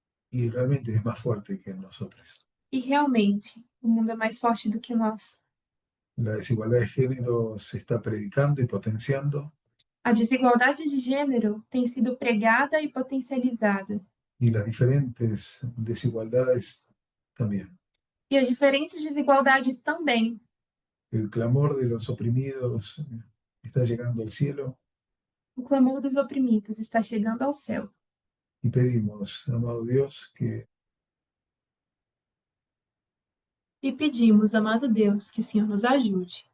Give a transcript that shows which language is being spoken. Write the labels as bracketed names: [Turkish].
[Spanish] y realmente es más fuerte que nosotros. [Portuguese] E realmente, o mundo é mais forte do que nós. [Spanish] La desigualdad de género se está predicando y potenciando, [Portuguese] A desigualdade de gênero tem sido pregada e potencializada. [Spanish] y las diferentes desigualdades también. [Portuguese] E as diferentes desigualdades também. [Spanish] El clamor de los oprimidos está llegando al cielo, [Portuguese] O clamor dos oprimidos está chegando ao céu. [Spanish] y pedimos, amado Dios, que [Portuguese] E pedimos, amado Deus, que o Senhor nos ajude